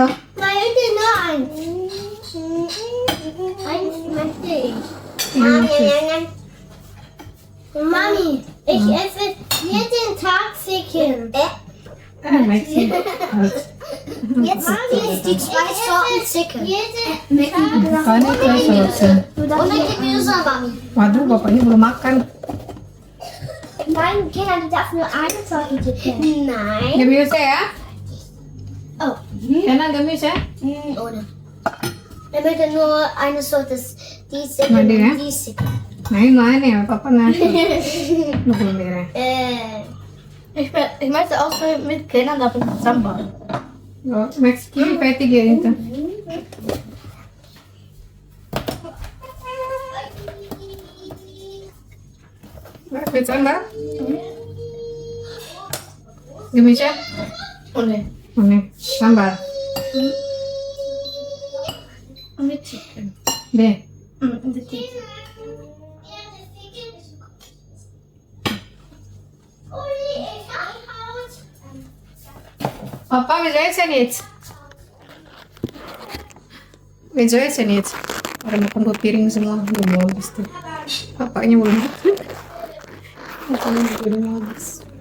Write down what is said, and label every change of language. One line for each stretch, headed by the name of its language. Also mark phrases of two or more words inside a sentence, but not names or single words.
German: Nein, bitte nur eins. Eins möchte ich. Mami, ich esse jeden Tag Chicken. Magst du? Jetzt die 2 Sorten Chicken.
Indonesian: Bukannya kayak selesai.
German: Und dann Gemüse, Mami.
Indonesian: Waduh, bapaknya belum makan.
German: Nein, Kinder, du darfst nur eine Sorte Chicken. Nein. Gemüse ya? Oh.
Indonesian: Enak gemüse?
German: Ohne. Er möchte nur eine Sorte, die Chicken
Indonesian: Mandi, ya?
German: und die Chicken.
Indonesian: Nah, ini mana ya? Papa nasi. Belum merah.
German: Ich möchte auch mit Kindern aber zusammen. Oh, Max,
Indonesian: ini fertig ya itu.
German: Willst du Mbak? Gemüse? Ohne.
Indonesian: Oh, nih. Sambal.
German: Mit Chicken.
Indonesian: Deh.
German: Und die Chicken. Papa, wie soll es denn jetzt? Wie soll es denn jetzt?
Indonesian: Orang makan dua piring semua belum habis tuh. Bapaknya belum makan. Makannya juga belum habis.